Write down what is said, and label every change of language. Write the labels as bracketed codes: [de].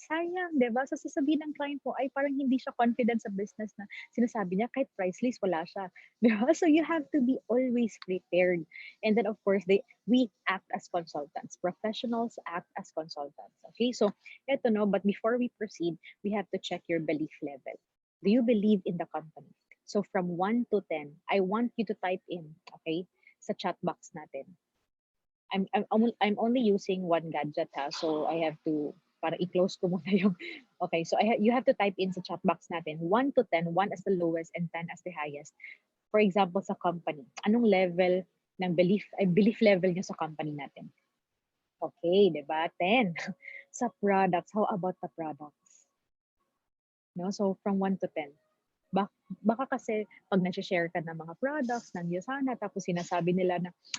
[tl] Sayang, di ba? So sasabihin ng client mo, ay, parang hindi siya confident sa business na sinasabi niya, kahit price list, wala siya. Di ba? [en] So you have to be always prepared. And then, of course, we act as consultants. Professionals act as consultants. Okay? So, eto no, but before we proceed, we have to check your belief level. Do you believe in the company? So from 1 to 10, I want you to type in, okay, [tl] sa chat box natin. [en] I'm only using one gadget ha, so I have to, [tl] para i-close ko muna yung, [en] okay, so you have to type in [tl] sa chat box natin, [en] 1 to 10, 1 as the lowest and 10 as the highest. For example, [tl] sa company, anong level ng belief level niyo sa company natin? Okay, di ba? 10. Sa products, [en] how about the products? No? So, from 1 to 10. [tl] Baka kasi pag nag-share ka ng mga products ng Yosana, tapos sinasabi nila na,